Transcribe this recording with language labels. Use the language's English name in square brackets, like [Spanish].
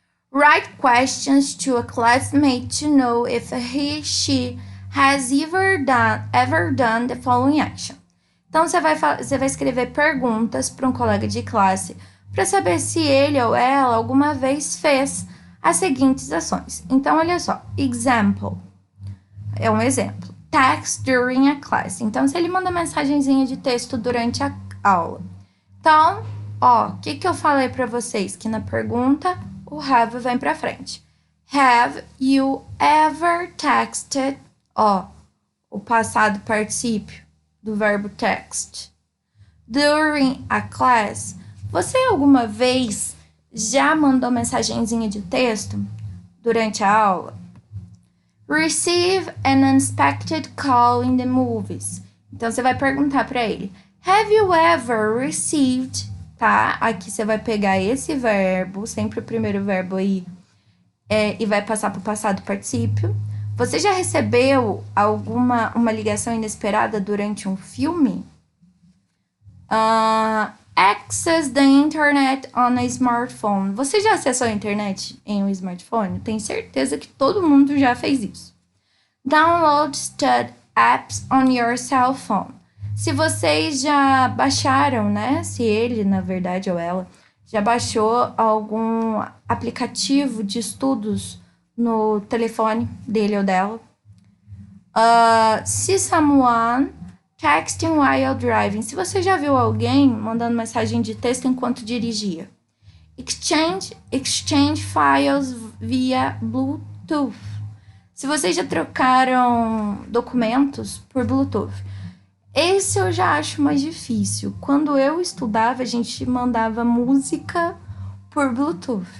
[English] Write questions to a classmate to know if he, she has ever done the following action. [Portuguese] Então, você vai escrever perguntas para um colega de classe para saber se ele ou ela alguma vez fez as seguintes ações. Então, olha só. Example. É um exemplo. [English] Text during a class. [Portuguese] Então, se ele manda mensagenzinha de texto durante a aula. Então, o que eu falei para vocês? Que na pergunta, o have vem para frente. [English] Have you ever texted? [Portuguese] O passado particípio do verbo text. [English] During a class. [Portuguese] Você alguma vez já mandou mensagenzinha de texto durante a aula? [English] Receive an unexpected call in the movies. [Portuguese] Então, você vai perguntar para ele. [English] Have you ever received, tá? [Portuguese] Aqui você vai pegar esse verbo, sempre o primeiro verbo aí, e vai passar para o passado particípio. Você já recebeu uma ligação inesperada durante um filme? [English] Access the internet on a smartphone. [Portuguese] Você já acessou a internet em um smartphone? Tenho certeza que todo mundo já fez isso. [English] Download stud apps on your cell phone. [Portuguese] Se vocês já baixaram, né? Se ele, na verdade, ou ela, já baixou algum aplicativo de estudos no telefone dele ou dela. [English] See someone texting while driving. [Portuguese] Se você já viu alguém mandando mensagem de texto enquanto dirigia. [English] Exchange files via Bluetooth. [Portuguese] Se vocês já trocaram documentos por Bluetooth. Esse eu já acho mais difícil. Quando eu estudava, a gente mandava música por Bluetooth.